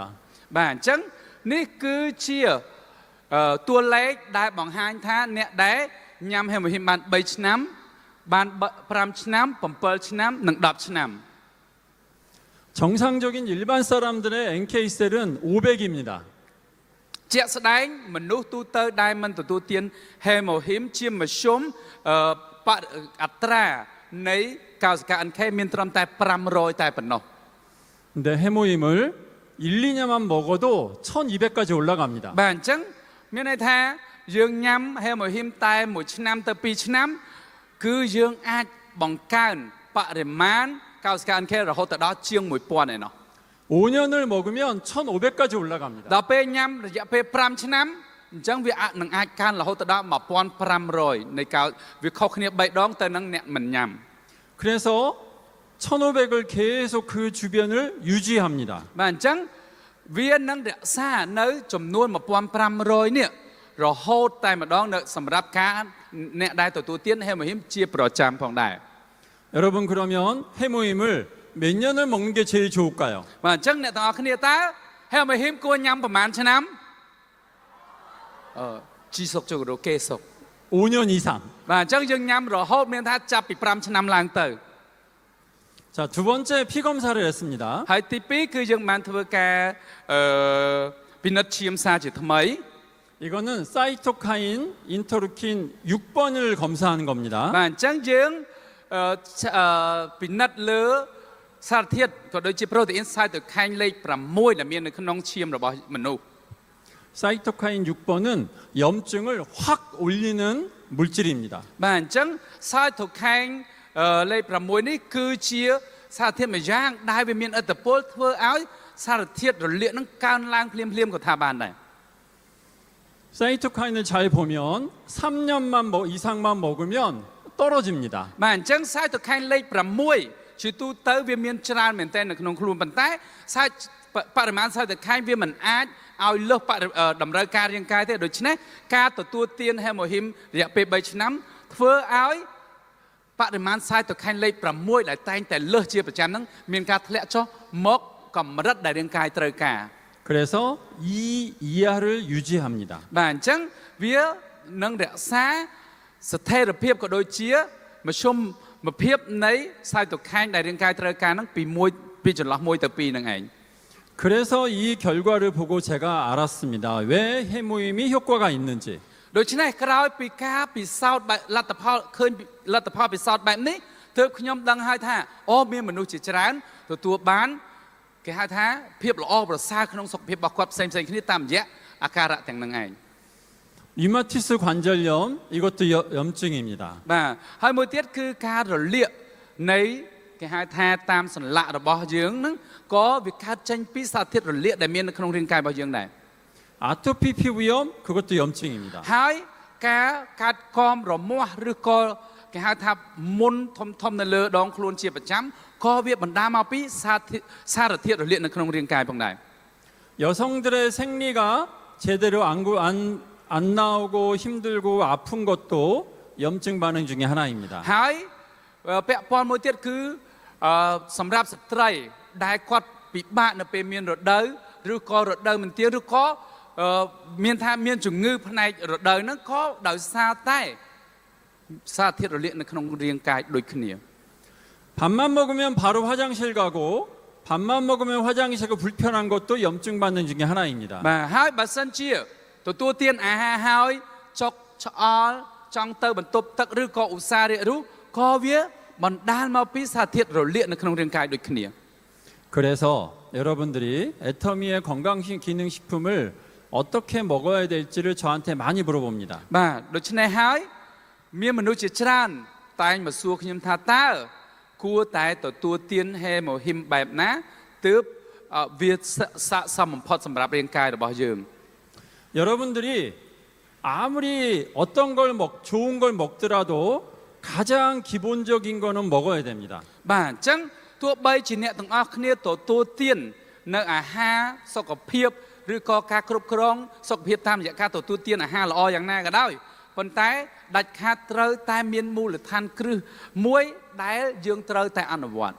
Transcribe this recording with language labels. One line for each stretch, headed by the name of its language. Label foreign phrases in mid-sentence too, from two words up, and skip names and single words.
Khmer: បាទអញ្ចឹងនេះគឺជាតួលេខដែលបង្ហាញថាអ្នកដែលញ៉ាំហេម៉ូហ៊ីមបាន3ឆ្នាំបាន5ឆ្នាំ7ឆ្នាំនិង10ឆ្នាំ
Korean: 정상적인 일반 사람들의 NK 셀은 500입니다.
Khmer: ជាក់ស្ដែងមនុស្សទូទៅដែលមិនទទួលទានហេម៉ូហ៊ីមជាមធ្យមអត្រានៃកោសិកា NK មានត្រឹមតែ500តែប៉ុណ្ណោះ
Korean: 근데 해모임을 1, 2년만 먹어도 1200까지 올라갑니다.
Khmer: បាទអញ្ចឹងមានន័យថាយើងញ៉ាំហេម៉ូហ៊ីមតែ1ឆ្នាំទៅ2ឆ្នាំគឺយើងអាចបង្កើនបរិមាណកោសិកា NK រហូតដល់ជាង 1000 ឯណោះ
Korean: 5년을 먹으면 1,500까지 올라갑니다.
Khmer: ដល់ពេលញ៉ាំរយៈពេល 5 ឆ្នាំអញ្ចឹងវានឹងអាចកើនរហូតដល់ 1500 នៃកោវាខុសគ្នា 3 ដងទៅនឹងអ្នកមិនញ៉ាំ
Korean: 그래서 1,500을 계속 그 주변을 유지합니다.
Khmer: បាទអញ្ចឹងវានឹងរក្សានៅចំនួន 1500 នេះរហូតតែម្ដងនៅសម្រាប់ការអ្នកដែលទទួលទានហេមូហ៊ីមជាប្រចាំផងដែរ
Korean: 여러분 그러면 해모임을 몇 년을 먹는 게 제일 좋을까요?
Khmer: បាទអញ្ចឹងអ្នកទាំងអស់គ្នាតើហេមូហ៊ីមគួរញ៉ាំប្រហែលឆ្នាំ
Korean: 지속적으로 계속 5년 이상.
Khmer: បាទអញ្ចឹងយើងញ៉ាំរហូតមានថាចាប់ពី 5 ឆ្នាំឡើងទៅ
Korean: 자, 두 번째 피 검사를 했습니다.
Khmer: ហើយទី 2 គឺយើងបានធ្វើការពិនិត្យឈាមសារជាថ្មី
Korean: 이거는 사이토카인, 인터루킨 6번을 검사하는 겁니다.
Khmer: បាទអញ្ចឹងយើងពិនិត្យលើសារធាតុក៏ដូចជាប្រូតេអ៊ីនសាយតូខៃនលេខ 6 ដែលមាននៅក្នុងឈាមរបស់មនុស្ស
Korean: 사이토카인 6번은 염증을 확 올리는 물질입니다.
Khmer: បាទអញ្ចឹងសាយតូខៃនលេខ 6 នេះគឺជាសារធាតុមួយយ៉ាងដែលវាមានឥទ្ធិពលធ្វើឲ្យសារធាតុរលាកនឹងកើនឡើងភ្លាមៗក៏ថាបានដែរ
Korean: 사이토카인을 잘 보면 3년만 이상만 먹으면 떨어집니다.
Khmer: បាទអញ្ចឹងសាយតូខៃនលេខ 6 ជាទូទៅវាមានច្រើនមែនទែននៅក្នុងខ្លួនប៉ុន្តែបរិមាណសាយតូខៃនវាមិនអាចឲ្យលើសតម្រូវការរាងកាយទេដូច្នេះការទទួលទានហេមូហ៊ីមរយៈពេល 3 ឆ្នាំធ្វើឲ្យបរិមាណសាយតូខៃនលេខ 6 ដែលតែងតែលើសជាប្រចាំហ្នឹងមានការធ្លាក់ចុះមកកម្រិតដែលរាងកាយត្រូវការ
Korean: 그래서 이 이하를 유지합니다.
Khmer: បាទអញ្ចឹងវានឹងរក្សាស្ថិរភាពក៏ដូចជាមធ្យមភាពនៃសាយតូខៃនដែលរាងកាយត្រូវការហ្នឹងពីចន្លោះ 1 ទៅ 2 ហ្នឹងឯង
Korean: 그래서 이 결과를 보고 제가 알았습니다. 왜 해모임이 효과가 있는지.
Khmer: ដូច្នេះក្រោយពីការពិសោធន៍បែបលទ្ធផលឃើញលទ្ធផលពិសោធន៍បែបនេះទើបខ្ញុំដឹងហើយថាអូមានមនុស្សជាច្រើនទទួលបានគេហៅថាភាពល្អប្រសើរក្នុងសុខភាពរបស់គាត់ផ្សេងៗគ្នាតាមរយៈអាការៈទាំងនឹងឯង
Korean: 류마티스 관절염 이것도 염증입니다.
Khmer: បាទហើយមួយទៀតគឺការរលាកនៃគេហៅថាតាមសន្លាក់របស់យើងហ្នឹងក៏វាកើតចេញពីសារធាតុរលាកដែលមាននៅក្នុងរាងកាយរបស់យើងដែរ
Korean: 아토피 피부염 그것도 염증입니다.
Khmer: ហើយ ការកាត់កមរមាស់ឬក៏គេហៅថាមុនធំនៅលើដងខ្លួនជាប្រចាំក៏វាបណ្ដាលមកពីសារធាតុរលាកនៅក្នុងរាងកាយផងដែរ
Korean: 여성들의 생리가 제대로 안 나오고 힘들고 아픈 것도 염증 반응 중에 하나입니다.
Khmer: ហើយពាក់ព័ន្ធមួយទៀតគឺសម្រាប់ស្ត្រីដែលគាត់ពិបាកនៅពេលមានរដូវឬក៏រដូវមិនទៀងឬក៏មានថាមានជំងឺផ្នែករដូវហ្នឹងក៏ដោយសារតែសារធាតុរលាកនៅក្នុងរាងកាយដូចគ្នា
Korean: 밥만 먹으면 바로 화장실 가고 밥만 먹으면 화장실 가고 불편한 것도 염증 반응 중에 하나입니다.
Khmer: បាទហើយបើសិនជាទទួលទានអាហារហើយចុកឆ្អល់ចង់ទៅបន្ទប់ទឹកឬក៏ឧស្សាហ៍រាករូសក៏វាបណ្ដាលមកពីសារធាតុរលាកនៅក្នុងរាងកាយដូចគ្នា
Korean: 그래서 여러분들이 애터미의 건강기능식품을 어떻게 먹어야 될지를 저한테 많이 물어봅니다.
Khmer: បាទដូច្នេះហើយមានមនុស្សជាច្រើនតែងមកសួរខ្ញុំថាតើគួរតែទទួលទានហេមូហ៊ីមបែបណាទើបវាស័ក្តិសមបំផុតសម្រាប់រាងកាយរបស់យើង
Korean: 여러분들이 아무리 어떤 걸 좋은 걸 먹더라도 가장 기본적인 거는 먹어야 됩니다.
Khmer: បាទអញ្ចឹងទោះបីជាអ្នកទាំងអស់គ្នាទទួលទាននៅអាហារសុខភាពឬក៏ការគ្រប់គ្រងសុខភាពតាមរយៈការទទួលទានអាហារល្អយ៉ាងណាក៏ដោយប៉ុន្តែដាច់ខាតត្រូវតែមានមូលដ្ឋានគ្រឹះមួយដែលយើងត្រូវតែអនុវត្ត